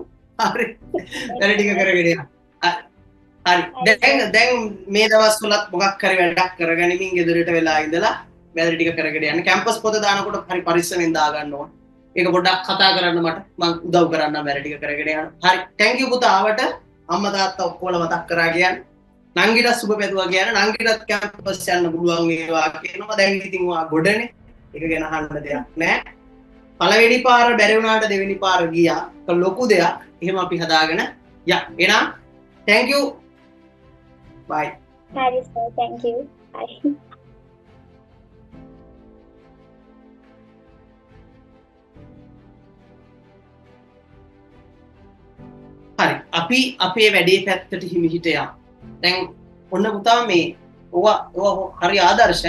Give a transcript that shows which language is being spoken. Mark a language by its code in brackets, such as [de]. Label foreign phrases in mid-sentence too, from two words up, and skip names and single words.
[si] හරි. දැන් ටික කරගෙන යන්න. හරි. දැන් මේ දවස්වලත් මොකක් හරි වැඩක් කරගනිමින් ගෙදරට වෙලා ඉඳලා වැඩ ටික කරගෙන යන්න. කැම්පස් පොත දානකොට හරි පරිස්සමෙන් දා ගන්න ඕන. ඒක පොඩ්ඩක් කතා කරන්න මට මම උදව් කරන්නම් වැඩ ටික කරගෙන යන්න. හරි. [en] thank you [si] පුතා ආවට අම්මා තාත්තා ඔක්කොම මතක් කරා කියන්නේ. නංගිට සුබ පැතුවා කියන්නේ නංගිටත් කැම්පස් යන්න පුළුවන් වේවා කියනවා. දැන් ඉතින් ඔයා ගොඩනේ. ඒක ගැන අහන්න දෙයක් නැහැ. පළවෙනි පාර බැරි වුණාට දෙවෙනි පාර ගියා. ඒක ලොකු දෙයක්. එහෙම අපි හදාගෙන යා. එහෙනම් [en] thank you. [si] bye. හරි සර් [en] thank you. bye. [si] හරි. අපි අපේ වැඩේ පැත්තට හිමිහිට යමු. දැන් ඔන්න පුතා මේ ඔවා හරි ආදර්ශයි.